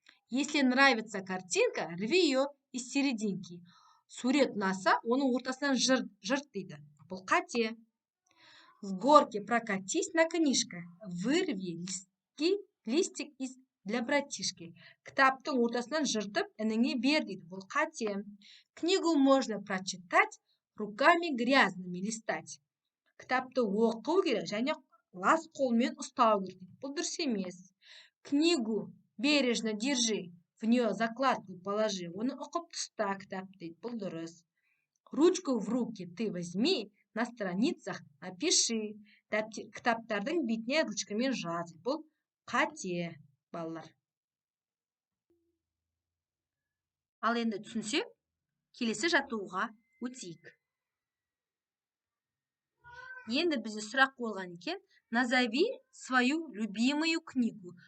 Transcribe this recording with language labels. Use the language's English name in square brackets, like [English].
[Russian] Если нравится картинка, рви ее из серединки. [Kazakh] Сурет ұнаса, оның ортасынан жырт дейді. Бұл қате. [Russian] С горки прокатись на книжка. Вырви листик для братишки. [Kazakh] Кітаптың ортасынан жыртып, ініңе бер дейді. Бұл қате. [Russian] Книгу можно прочитать, руками грязными листать. [Kazakh] Кітапты оқу керек, және лас қолмен ұстау керек. Бұл дұрыс емес. [Russian] Книгу бережно держи, в нее закладку положи. [Kazakh] Оны оқып тұста кітап дейді. Бұл дұрыс. [Russian] Ручку в руки ты возьми, на страницах напиши. [Kazakh] Кітаптардың бетіне ручкамен жаз. Бұл қате, балалар. Ал енді түсінсек, келесі жаттығуға өтейік. Енді бізде сұрақ болған екен. [Russian] Назови свою любимую книгу.